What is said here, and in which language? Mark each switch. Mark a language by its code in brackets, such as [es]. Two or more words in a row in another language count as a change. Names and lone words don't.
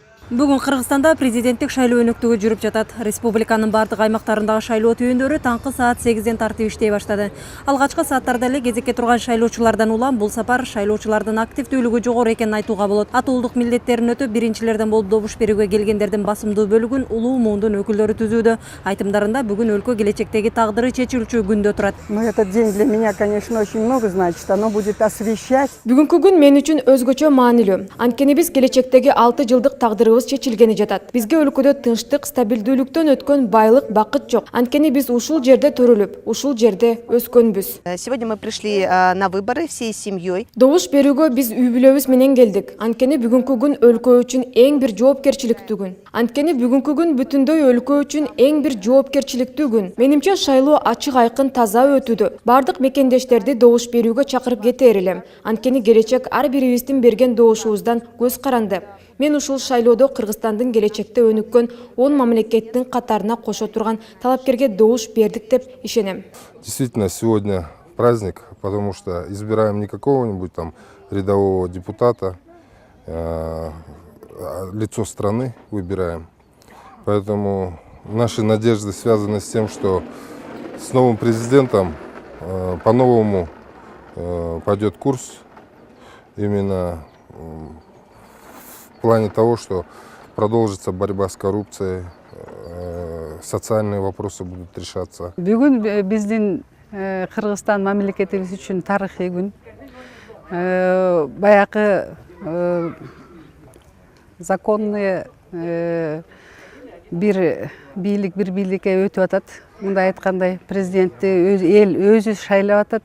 [ky] Бүгін Қырғызстанда президенттік шайлоо өнөктүгү жүрүп жатат. Республиканын бардык аймактарындагы шайлоо түйүндөрү таңкы саат 8ден тартып иштей баштады. Алгачкы сааттарда эле кезекке турган шайлоочулардан улам бул сапар шайлоочулардын активдүүлүгү жогору экенин айтууга болот. Атуулдук милдеттерин өтөп, биринчилерден болуп добуш берүүгө келгендердин басымдуу бөлүгүн улуу муундун өкүлдөрү түзүүдө. Айтымдарында бүгүн өлкө келечектеги тагдыры чечилүүчү күндө турат. [ru] Этот день для меня, конечно, очень много значит. Оно будет освещать. [ky] Бүгүнкү күн мен үчүн өзгөчө маанилүү. Анткени биз келечектеги 6 жылдык тагдырыбыз чечилгени жатат. Бизге өлкөдө тынчтык, стабилдүүлүктөн өткөн байлык, бакыт жок. Анткени биз ушул жерде төрөлүп, ушул жерде өскөнбүз. [ru] Сегодня мы пришли на выборы всей семьей. [ky] Добуш берүүгө биз үй бүлөбүз менен келдик. Анткени бүгүнкү күн өлкө үчүн эң бир жоопкерчиликтүү күн. Анткени бүгүнкү күн бүтүндөй өлкө үчүн эң бир жоопкерчиликтүү күн. Менимче шайлоо ачык, айкын, таза өтүүдө. Бардык мекендештерди добуш берүүгө чакырып кетээр элем. Анткени келечек ар бирибиздин берген добушубуздан көз каранды. Мен ушул шайлоодо Кыргызстандын келечекте өнүккөн 10 мамлекеттин катарына кошо турган талапкерге добуш бердик деп ишенем. [ru] Действительно, сегодня праздник, потому что избираем не какого-нибудь там рядового депутата, лицо страны выбираем. Поэтому наши надежды связаны с тем, что с новым президентом по-новому пойдет курс именно в плане того, что продолжится борьба с коррупцией, социальные вопросы будут решаться. [ky] Бүгүн биздин Кыргызстан мамлекетибиз үчүн тарыхый күн. Баягы законный бир бийликке өтүп атат. Мындай айткандай, президентти эл өзү шайлап атат.